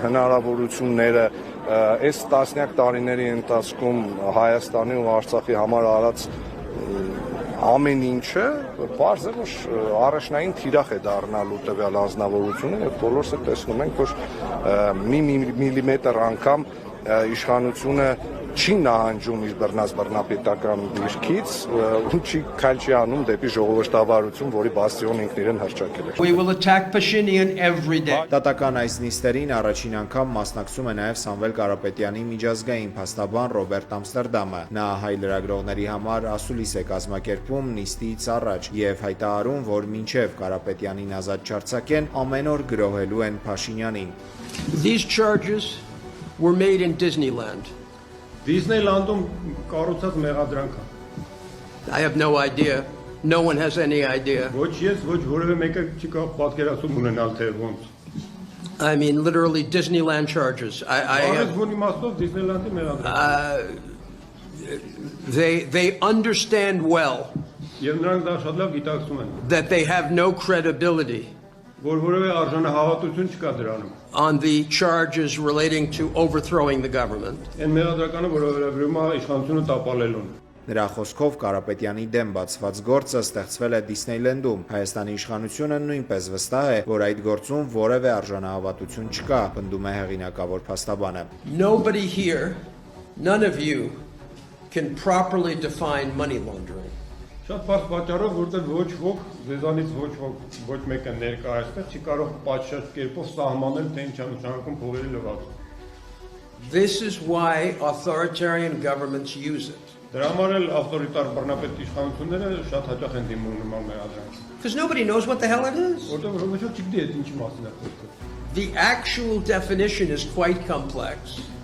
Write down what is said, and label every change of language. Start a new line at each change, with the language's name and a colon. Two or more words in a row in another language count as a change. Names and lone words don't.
Armenian: հնարավորությունները, այս տասնյակ տարիների ընթացքում Հայաստանի ու Արցախի համար արած ամեն ինչը բարձ է, որ առաջնային թիրախ է դառնալու տվյալ անձնավորությունը եւ բոլորս էլ տեսնում ենք, որ մի միլիմետր անգամ իշխանությունը չի նահանջում իր բռնապետական դիրքից ու քայլ չի անում դեպի ժողովրդավարություն, որի բաստիոն ինքն իրեն հռչակել է։
English: We will attack Pashinyan every day.
Armenian: Դատական այս նիստերին առաջին անգամ մասնակցում է նաև Սամվել Կարապետյանի միջազգային փաստաբան Ռոբերտ Ամստերդամը։ Նա հայ լրագրողների համար ասուլիս է կազմակերպում նիստից առաջ եւ հայտարարում, որ մինչեւ Կարապետյանին ազատ չարձակեն, ամեն օր գրոհելու են Փաշինյանին։
English: These charges were made in Disneyland.
Armenian: Դիսնեյլանդում կառուցած մեղադրանք է։
English: I have no idea. No one has any idea.
Armenian: Ոչ ես, ոչ որևէ մեկը չի կարող պատկերացում ունենալ թե ոնց։
English: I mean literally Disneyland charges. They understand well that they have no credibility on the charges relating to overthrowing the government.
Armenian: Նրա խոսքով Կարապետյանի դեմ բացված գործը ստեղծվել է Դիսնեյլենդում։ Հայաստանի իշխանությունը նույնպես վստահ է, որ այդ գործում որևէ արժանահավատություն չկա, պնդում է հեղինակավոր փաստաբանը։
English: Nobody here, none of you can properly define money laundering.
Armenian: Շատ բարձ պատճառով, որտեղ ոչ ոք, ձեզանից ոչ մեկը ներկա այստեղ չի կարող պատշաճ կերպով սահմանել, թե ինչ է նշանակում փողերի լվացում։
English: This is why authoritarian governments use it. Because nobody knows what the hell it is. The actual definition is quite complex.